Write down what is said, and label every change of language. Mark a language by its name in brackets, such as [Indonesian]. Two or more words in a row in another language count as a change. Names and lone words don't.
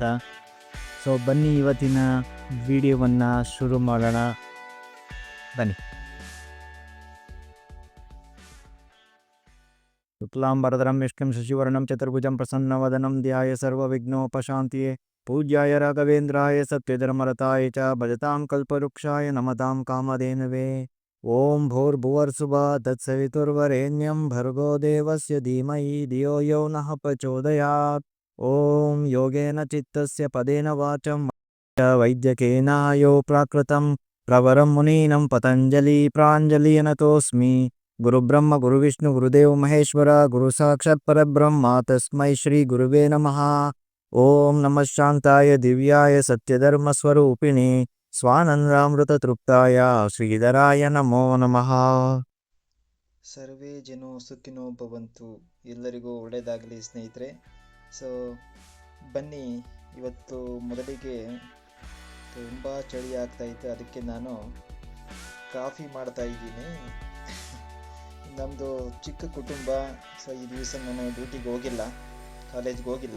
[Kannada] ಸೊ ಬನ್ನಿ ಇವತ್ತಿನ ವಿಡಿಯೋವನ್ನು ಶುರು ಮಾಡೋಣ. ಬನ್ನಿ. [Sanskrit] शुक्लाम्बरधरं विष्णुं शशिवर्णं चतुर्भुजं प्रसन्नवदनं ध्याय सर्वविघ्नोपशान्तिये. पूज्याय राघवेन्द्राय सत्यधर्मरताय च भजतां कल्पवृक्षाय नमतां कामधेनवे. ओं भूर्भुवर्सुभा तत्सवितुर्वरेण्यं भर्गो देवस्य धीमहि धियो यो नः प्रचोदयात्. ओं योगेन चित्तस्य पदेन वाचं वैद्यकेन यो प्राकृतं प्रवरं मुनीनं पतञ्जलि प्राञ्जलियनतोस्मि. गुरुब्रह्म गुरुविष्णु गुरुदेव महेश्वर गुरु साक्षात् परब्रह्म तस्मै श्री गुरुवे नमः. ओं नमः शान्ताय दिव्याय सत्यधर्म स्वरूपिणि स्वानन्दामृत तृप्ताय श्रीधराय नमो नमः. सर्वे जनो सुखिनो भवन्तु. [Kannada] ಎಲ್ಲರಿಗೂ ಒಳ್ಳೆಯದಾಗಲಿ ಸ್ನೇಹಿತರೆ. ಸೊ ಬನ್ನಿ, ಇವತ್ತು ಮೊದಲಿಗೆ ತುಂಬ ಚಳಿ ಆಗ್ತಾಯಿತ್ತು, ಅದಕ್ಕೆ ನಾನು ಕಾಫಿ ಮಾಡ್ತಾ ಇದ್ದೀನಿ. ನಮ್ಮದು ಚಿಕ್ಕ ಕುಟುಂಬ. ಸೊ ಈ ದಿವಸ ನಾನು ಡ್ಯೂಟಿಗೆ ಹೋಗಿಲ್ಲ, ಕಾಲೇಜ್ಗೆ ಹೋಗಿಲ್ಲ.